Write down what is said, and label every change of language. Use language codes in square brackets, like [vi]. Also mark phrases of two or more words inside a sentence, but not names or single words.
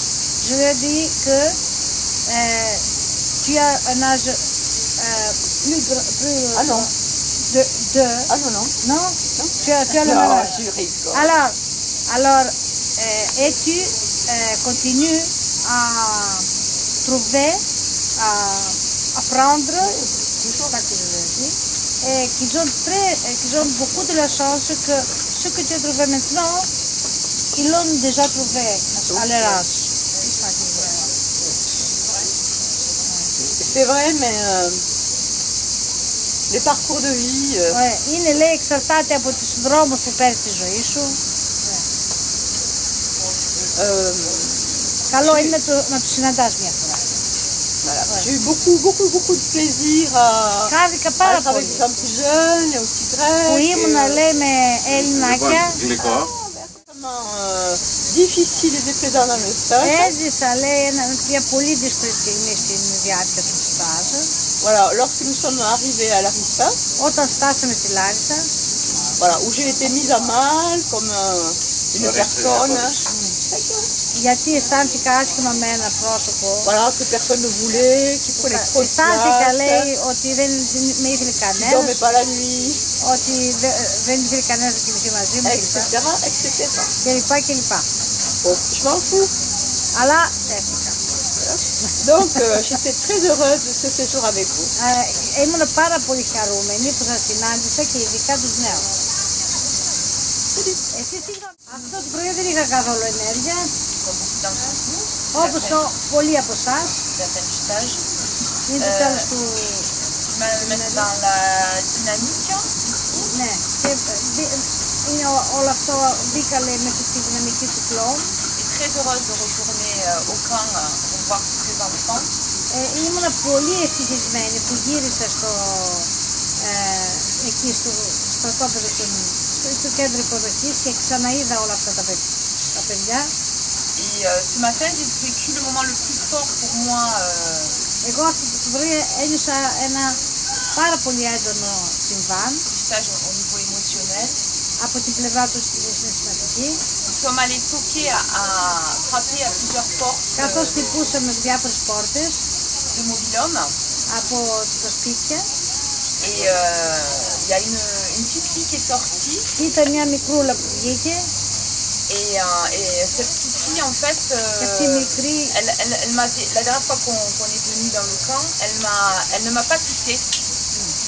[fr] Je lui ai dit que tu as un âge plus Ah non. Ah non, non. Non, tu as le même âge. Je rigole. Alors et tu continues à trouver, à apprendre, c'est ça que je veux dire, et qu'ils ont beaucoup de la chance que ce que tu as trouvé maintenant, ils l'ont déjà trouvé à leur âge. C'est vrai, mais les parcours de vie... [el] Είναι, λέει, εξαρτάται από τους δρόμους που παίρνεις στη ζωή σου. Καλό είναι να τους συναντάς μια φορά. [fr] Voilà. J'ai eu beaucoup de plaisir [el] Χάρηκα [fr] à [el] πάρα [fr] être avec [el] πολύ [fr] des gens plus jeunes, et aussi grecs. [el] που ήμουνα, λέει, με Ελληνάκια. [fr] Difficile et déplaisant dans le stage. [el] Έζησα, λέει, μια πολύ δύσκολη στιγμή στην διάρκεια του στάζ. [fr] Voilà, lorsque nous sommes arrivés à Larissa, [el] Όταν φτάσαμε στη Λάρισα, [fr] voilà, où j'ai été mise à mal comme une personne. [el] γιατί αισθάνθηκα άσχημα με ένα πρόσωπο. [fr] Voilà, que personne ne voulait, qui prenait trop de [el] Αισθάνθηκα, [fr] place, [el] λέει, ότι δεν με ήθελε [fr] qui [el] κανένας, [fr] dormait pas la nuit, [el] ότι δεν ήθελε κανένας να κοιμηθεί μαζί μου [fr] etc. [el] κλπ. [fr] Bon, je m'en fous. [el] Αλλά έφυγα. [fr] Donc, j'étais très heureuse de ce séjour avec vous. [el] Ήμουν πάρα πολύ χαρούμενη που σας συνάντησα και ειδικά τους νέους. Αυτό το πρωί δεν είχα καθόλου ενέργεια, όπως πολλοί από εσάς. Είναι το τέλος του... Ναι, και είναι όλο αυτό μπήκα, λέει, μέσα στη δυναμική του κλόν. [fr] Très heureuse de retourner au camp revoir tous ces enfants. [el] Ήμουν πολύ ευτυχισμένη που γύρισα εκεί στο στρατόπεδο στο κέντρο υποδοχής και ξαναείδα όλα αυτά τα παιδιά. [fr] Et ce matin, j'ai vécu le moment le plus fort pour moi. [el] Εγώ αυτό το πρωί ένιωσα ένα πάρα πολύ έντονο συμβάν. [fr] Stage au niveau émotionnel. [el] Από την πλευρά του συναισθηματική. [fr] Nous sommes allés toquer à frapper à plusieurs portes. [el] Καθώς χτυπούσαμε διάφορες πόρτες [fr] de mobil-homme. [el] Από τα σπίτια. [fr] Et il y a une petite fille qui est sortie. [el] Ήταν μια μικρούλα που βγήκε. [fr] Et cette petite fille, en fait, elle la dernière fois qu'on est venu dans le camp, elle ne m'a pas touchée.